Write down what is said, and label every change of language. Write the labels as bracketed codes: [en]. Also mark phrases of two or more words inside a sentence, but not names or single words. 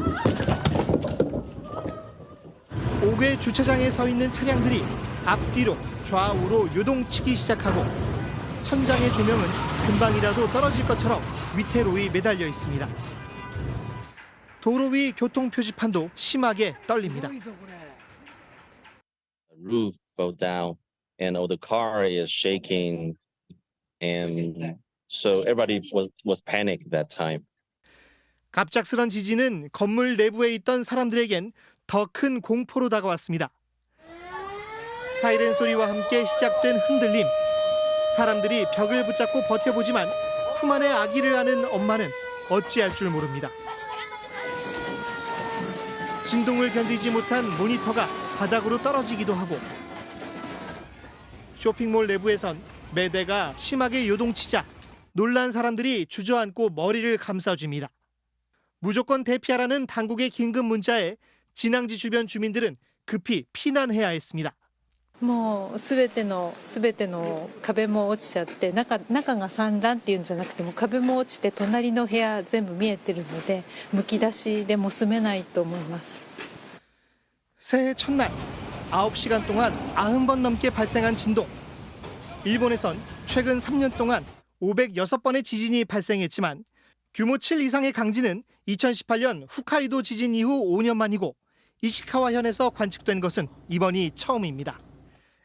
[ko] 옥외 주차장에 서 있는 차량들이 앞뒤로 좌우로 요동치기 시작하고 천장의 조명은 금방이라도 떨어질 것처럼 위태로이 매달려 있습니다. 도로 위 교통 표지판도 심하게 떨립니다. [en] Roof fell down and the car is shaking and so everybody was panicked that time. [ko] 갑작스런 지진은 건물 내부에 있던 사람들에겐 더 큰 공포로 다가왔습니다. 사이렌 소리와 함께 시작된 흔들림. 사람들이 벽을 붙잡고 버텨보지만 품 안에 아기를 안은 엄마는 어찌할 줄 모릅니다. 진동을 견디지 못한 모니터가 바닥으로 떨어지기도 하고 쇼핑몰 내부에선 매대가 심하게 요동치자 놀란 사람들이 주저앉고 머리를 감싸줍니다. 무조건 대피하라는 당국의 긴급 문자에 진앙지 주변 주민들은 급히 피난해야 했습니다. [ja] もう全ての壁も落ちちゃって中が散乱っていうんじゃなくても壁も落ちて隣の部屋全部見えてるのでむき出しでも住めないと思います. [ko] 새해 첫날 9시간 동안 90번 넘게 발생한 진동. 일본에선 최근 3년 동안 506번의 지진이 발생했지만 규모 7 이상의 강진은 2018년 홋카이도 지진 이후 5년 만이고 이시카와현에서 관측된 것은 이번이 처음입니다.